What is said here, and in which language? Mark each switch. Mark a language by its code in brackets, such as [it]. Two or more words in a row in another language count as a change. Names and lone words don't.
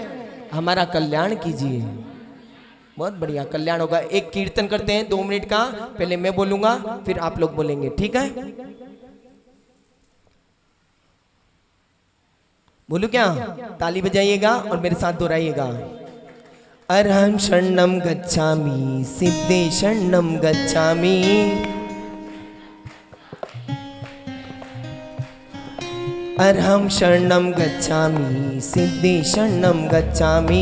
[hi] हमारा कल्याण कीजिए। बहुत बढ़िया, कल्याण होगा। एक कीर्तन करते हैं 2 मिनट का। पहले मैं बोलूंगा, फिर आप लोग बोलेंगे, ठीक है? बोलू क्या? ताली बजाइएगा और मेरे साथ दोहराइएगा। [sa] अरहं शरणं गच्छामि, सिद्धे शरणं गच्छामि। अरहं शरणं गच्छामि, सिद्धे शरणं गच्छामि।